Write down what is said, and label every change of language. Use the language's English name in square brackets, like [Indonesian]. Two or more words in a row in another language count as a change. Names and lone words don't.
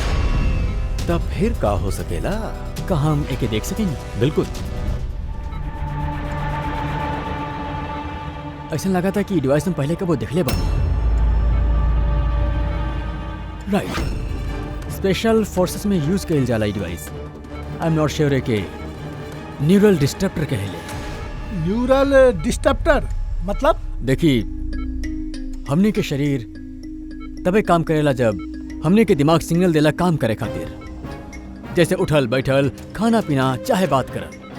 [Bhojpuri] तब फिर का हो सकेला? कहाँ हम एके देख सकेंगे? बिल्कुल। ऐसा लगा था कि डिवाइस हम पहले कब वो देखले बानी। राइट, [English] special forces [Bhojpuri] में यूज कइल जाला ई डिवाइस। [English] I am not sure [Bhojpuri] है कि [English] neural disturber कहले। neural disturber मतलब? [Bhojpuri] देखिए, हमने के शरीर तबे काम करेला जब हमने के दिमाग सिग्नल देला काम करे खातिर, जैसे उठल बैठल, खाना पीना, चाहे बात करल।